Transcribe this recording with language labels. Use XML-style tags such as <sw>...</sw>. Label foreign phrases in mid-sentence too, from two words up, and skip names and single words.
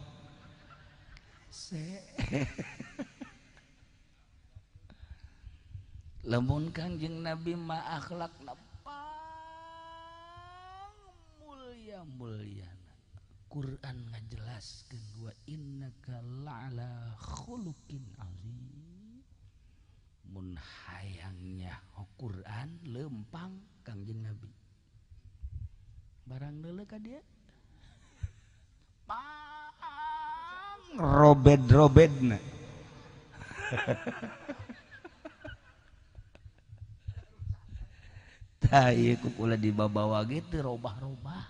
<su>Lamun Kangjeng Nabi mah akhlakna mulia-muliana. Quran ngajelaskeun</su> <ar>وإنك لعلى خلق عظيم.</ar> <su>Mun hayangnya Quran lempang Kangjeng Nabi. Barang deuleu ka dieu pang robed-robedna. Tah ieu kukula dibabawa gitu robah-robah.</su>